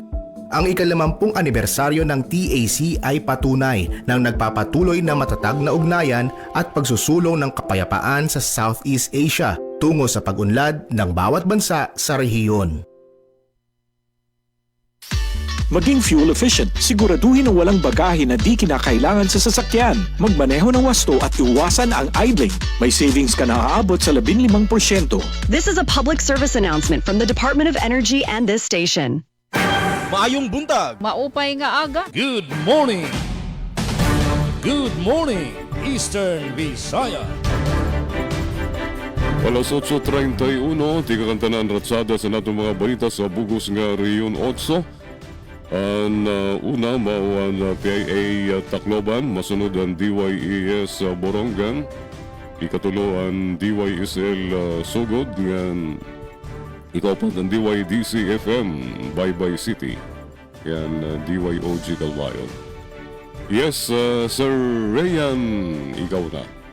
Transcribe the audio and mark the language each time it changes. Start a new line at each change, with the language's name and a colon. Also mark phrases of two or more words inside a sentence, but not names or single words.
Filipino: Ang ika-50 anibersaryo ng TAC ay patunay ng nagpapatuloy na matatag na ugnayan at pagsusulong ng kapayapaan sa Southeast Asia tungo sa pag-unlad ng bawat bansa sa rehiyon. Maging
English: fuel efficient,
Filipino: siguraduhin na walang bagahe na di kinakailangan sa sasakyan. Magmaneho ng wasto at iwasan ang idling. May savings ka na aabot sa 15%.
English: This is a public service announcement from the Department of Energy and this station.
Cebuano: Maayong buntag.
Waray: Maupay nga aga.
English: Good morning. Good morning, Eastern Visaya.
Waray: Alas 8:31, tiga kantanan ratsada sa natong mga balita sa Bugos nga Riyon 8. Ang una, mauan PIA Tacloban, masunod ang DYES Borongan, ikatulo ang DYSL Sugod, ngan ikapat ang DYDC FM, Baybay City, yan DYOG Calbayon. Yes, Sir Rayan, ikaw na.